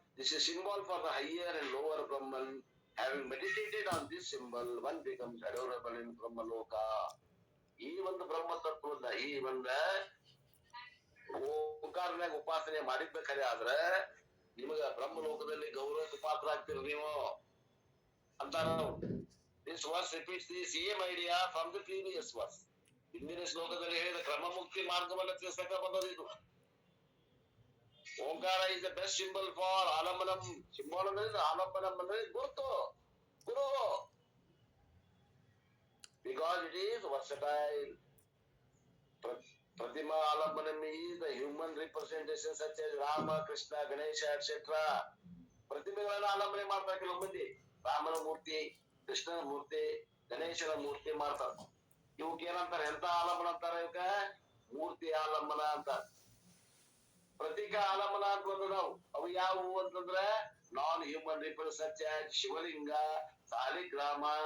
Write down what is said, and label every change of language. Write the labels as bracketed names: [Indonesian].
[English] This is a symbol for the higher and lower Brahman. Having meditated on this symbol, one becomes adorable in Brahmaloka. [Kannada] ಈ ಒಂದು ಬ್ರಹ್ಮ ತತ್ವದ ಈ ಒಂದ ಓಂಕಾರನಾಗ ಉಪಾಸನೆ ಮಾಡಿದ್ದ ಖರೆ ಆದ್ರೆ ನಿಮಗ ಬ್ರಹ್ಮಲೋಕದಲ್ಲಿ ಗೌರವಕ್ಕೆ ಪಾತ್ರ ಆಗ್ತೀರಿ ನೀವು. ಅಂತಾರ. [English] This verse repeats the same idea from the previous verse. [Kannada] ಹಿಂದಿನ ಶ್ಲೋಕದಲ್ಲಿ ಹೇಳಿದ ಕ್ರಮ ಮುಕ್ತಿ ಮಾರ್ಗವನ್ನು ತಿಳಿಸಕ ಬಂದದ್ದು ಇದು. ಓಂಕಾರ [English] is the best symbol for [Kannada] ಆಲಂಬನಂ. Symbol ಅಂದ್ರೆ ಆಲಂಬನಂ ಅಂದ್ರೆ ಗುರುತು, ಗುರು. [English] Because it is versatile. Pratima Alambanam is the human representation such as Rama, Krishna, Ganesha, etc. [Kannada] ಪ್ರತಿಮೆಗಳನ್ನ ಆಲಂಬನೆ ಮಾಡ್ತಾರೆ ಕೆಲವು ಮಂದಿ. ರಾಮನ ಮೂರ್ತಿ, ಕೃಷ್ಣನ ಮೂರ್ತಿ, ಗಣೇಶನ ಮೂರ್ತಿ ಮಾಡ್ತಾರೆ. ಇವಕ್ಕೆ ಏನಂತಾರೆ? ಎಂತ ಆಲಂಬನ ಅಂತಾರೆ? ಇವಕ್ಕ ಮೂರ್ತಿ ಆಲಂಬನ ಅಂತ. ಪ್ರತೀಕ ಆಲಂಬನ ಅಂತ ಬಂದು ನಾವು ಅವು ಯಾವುವು ಅಂತಂದ್ರೆ [English] non human represent [Kannada] ಶಿವಲಿಂಗ, ಸಾಲಿಗ್ರಾಮ.